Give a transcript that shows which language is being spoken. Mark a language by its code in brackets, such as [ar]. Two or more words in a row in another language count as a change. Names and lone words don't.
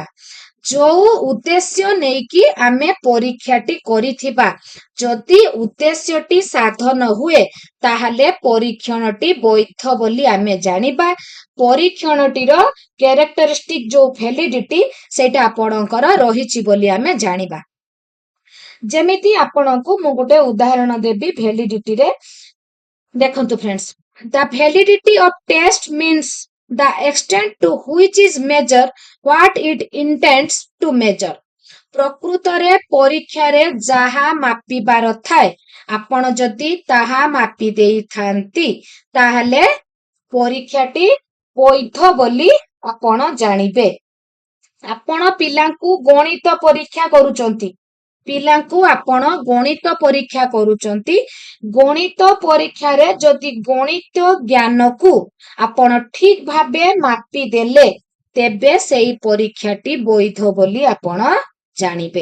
[or] ଯୋଉ ଉଦ୍ଦେଶ୍ୟ ନେଇକି ଆମେ ପରୀକ୍ଷାଟି କରିଥିବା ଯଦି ଉଦ୍ଦେଶ୍ୟଟି ସାଧନ ହୁଏ ତାହେଲେ ପରୀକ୍ଷଣଟି ବୈଧ ବୋଲି ଆମେ ଜାଣିବା। ପରୀକ୍ଷଣଟିର କ୍ୟାରେକ୍ଟରିଷ୍ଟିକ ଯୋଉ ଭ୍ୟାଲିଡିଟି ସେଇଟା ଆପଣଙ୍କର ରହିଛି ବୋଲି ଆମେ ଜାଣିବା। ଯେମିତି ଆପଣଙ୍କୁ ମୁଁ ଗୋଟେ ଉଦାହରଣ ଦେବି ଭ୍ୟାଲିଡିଟିରେ। ଦେଖନ୍ତୁ ଫ୍ରେଣ୍ଡସ୍, [en] the validity of test means the extent to which is measure what it intends to measure। [or] ପ୍ରକୃତରେ ପରୀକ୍ଷାରେ ଯାହା ମାପିବାର ଥାଏ ଆପଣ ଯଦି ତାହା ମାପି ଦେଇଥାନ୍ତି ତାହେଲେ ପରୀକ୍ଷାଟି ବୈଧ ବୋଲି ଆପଣ ଜାଣିବେ। ଆପଣ ପିଲାଙ୍କୁ ଗଣିତ ପରୀକ୍ଷା କରୁଛନ୍ତି, ପିଲାଙ୍କୁ ଆପଣ ଗଣିତ ପରୀକ୍ଷା କରୁଛନ୍ତି, ଗଣିତ ପରୀକ୍ଷାରେ ଯଦି ଗଣିତ ଜ୍ଞାନକୁ ଆପଣ ଠିକ ଭାବେ ମାପି ଦେଲେ ତେବେ ସେଇ ପରୀକ୍ଷାଟି ବୈଧ ବୋଲି ଆପଣ ଜାଣିବେ।